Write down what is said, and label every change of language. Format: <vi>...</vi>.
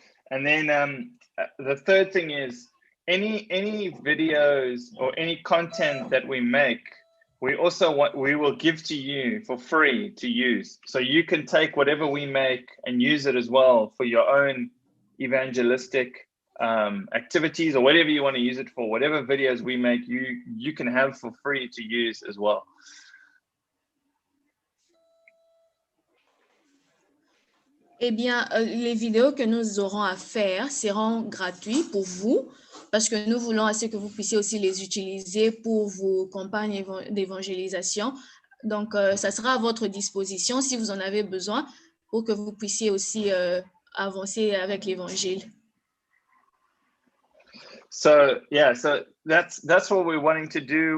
<en>And then the third thing is any videos or any content that we make, we will give to you for free to use. So you can take whatever we make and use it as well for your own evangelistic activities or whatever you want to use it for. Whatever videos we make, you can have for free to use as well.</en> <fr>Eh bien, les vidéos que nous aurons à faire seront gratuites pour vous parce que nous voulons assez que vous puissiez aussi les utiliser pour vos campagnes d'évangélisation. Donc, ça sera à votre disposition si vous en avez besoin pour que vous puissiez aussi avancer avec l'évangile.</fr> <en>So that's what we're wanting to do.</en>